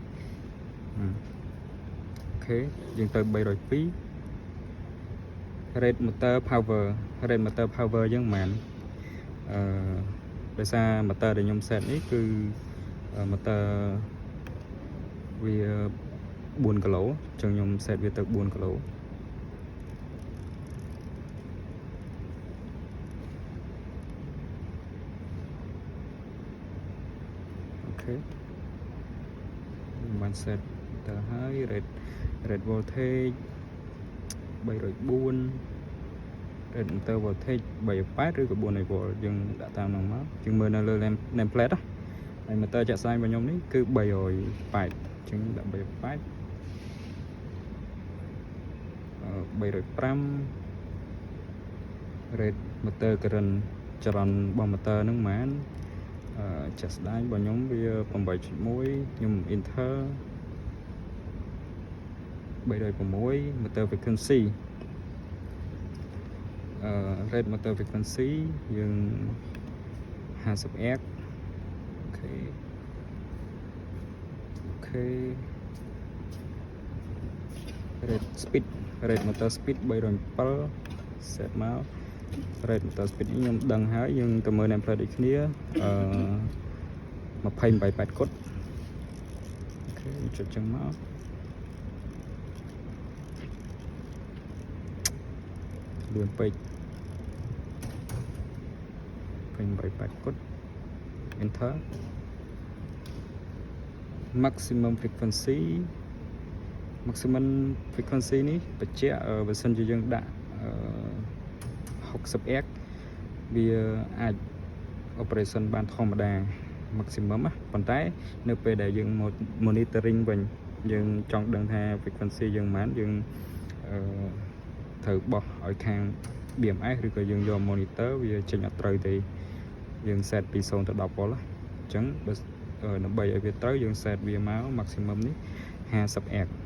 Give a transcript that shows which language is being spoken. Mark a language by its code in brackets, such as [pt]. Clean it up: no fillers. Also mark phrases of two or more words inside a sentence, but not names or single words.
[km] ខេយើងទៅ302 [en] rate motor power [km] យើងមិនដោយសារ motor ដែលខ្ញុំ set នេះគឺ motor វា4គីឡូអញ្ចឹងខ្ញុំ set វាទៅ4គីឡូ អូខេបាន set ទៅហើយ [en] rate voltage [km] 304 [en] rate motor voltage [km] 308 ឬក៏400V យើងដាក់តាមនោះមកយើងមើលនៅលើ [en] name plate [km] ហើយ motor ចាក់ស្ដែងរបស់ខ្ញុំនេះគឺ308អញ្ចឹងដាក់308 305 [en] rate motor current [km] ចរន្តរបស់ motor ហ្នឹងប៉ុន្មានចាក់ស្ដែងរបស់ខ្ញុំវា 8.1 ខ្ញុំ enter 306 [en] motor frequency rate motor frequency [km] យើង 50Hz អូខេ [en] rate motor speed [km] 307 set មក [en] rate motor speed [km] នេះខ្ញុំដឹងហើយយើងទៅមើល [en] name plate [km] ដូចគ្នា28 គុតអូខេចុចចឹងមក លឿនពេក28 គុត enter [en] maximum frequency [km] នេះបញ្ជាក់បើសិនជាយើងដាក់60Hz វា អាច operation បានធម្មតា maximum ប៉ុន្តែនៅពេលដែលយើង monitoring វិញយើងចង់ដឹងថា frequency យើងប៉ុន្មានយើងត្រូវបោះឲ្យខាង BMS ឬក៏យើងយក monitor វាចេញអត់ត្រូវទេយើង set ពី0ទៅ10V អញ្ចឹងបើដើម្បីឲ្យវាត្រូវយើង set វាមក maximum នេះ 50Hz